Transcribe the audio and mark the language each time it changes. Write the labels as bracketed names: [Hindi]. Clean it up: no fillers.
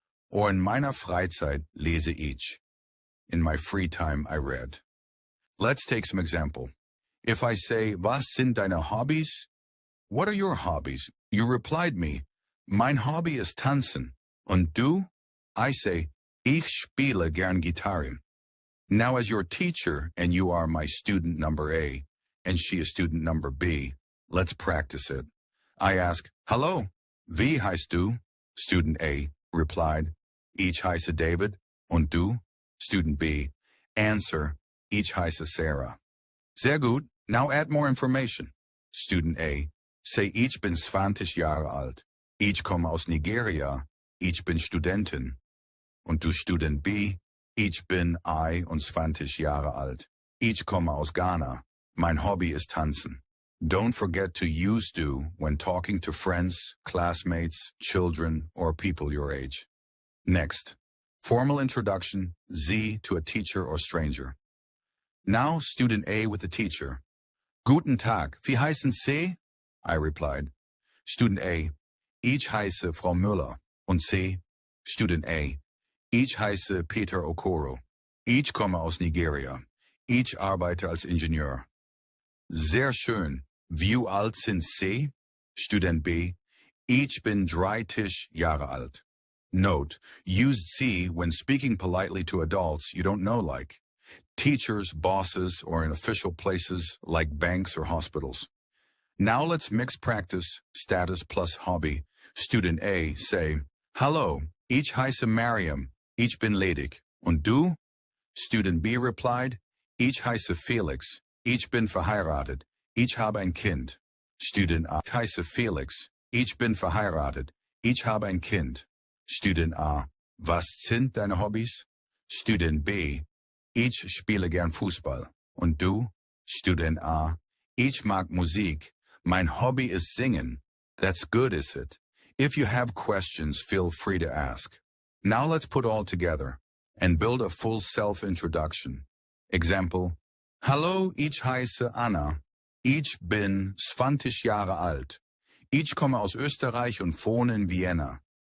[German] Or in meiner Freizeit lese ich. [English] In my free time I read. Let's take some example. If I say, [German] Was sind deine Hobbys? [English] What are your hobbies? You replied me, [German] Mein Hobby ist tanzen. Und du? [English] I say, [German] Ich spiele gern Gitarre. [English] Now as your teacher, and you are my student number A, and she is student number B, let's practice it. I ask, [German] Hallo, wie heißt du? [English] Student A replied, [German] Ich heiße David. Und du? [English] Student B. Answer, [German] Ich heiße Sarah. Sehr gut. [English] Now add more information. Student A. Say, [German] Ich bin 20 Jahre alt. Ich komme aus Nigeria. Ich bin Studentin. Und du Student B, ich bin 21 Jahre alt. Ich komme aus Ghana. Mein Hobby ist tanzen. [English] Don't forget to use du when talking to friends, classmates, children, or people your age. Next, formal introduction, Sie to a teacher or stranger. Now, student A with the teacher. [German] Guten Tag, wie heißen Sie? [English] I replied. [German] Student A, ich heiße Frau Müller. Und Sie? Student A, ich heiße Peter Okoro. Ich komme aus Nigeria. Ich arbeite als Ingenieur. Sehr schön. Wie alt sind Sie? Student B, ich bin 30 Jahre alt. [English] Note, use Sie when speaking politely to adults you don't know, like teachers, bosses, or in official places like banks or hospitals. Now let's mix practice, status plus hobby. Student A, say, [German] Hallo, ich heiße Mariam, ich bin ledig. Und du? [English] Student B replied, [German] ich heiße Felix, ich bin verheiratet, ich habe ein Kind. Student A, ich heiße Felix, ich bin verheiratet, ich habe ein Kind. Student A, was sind deine Hobbys? Student B, ich spiele gern Fußball. Und du? Student A, ich mag Musik. Mein Hobby ist singen. [English] That's good, is it? If you have questions, feel free to ask. Now let's put all together and build a full self-introduction. [German] Example, Hallo, ich heiße Anna. Ich bin 20 Jahre alt. Ich komme aus Österreich und wohne in Vienna.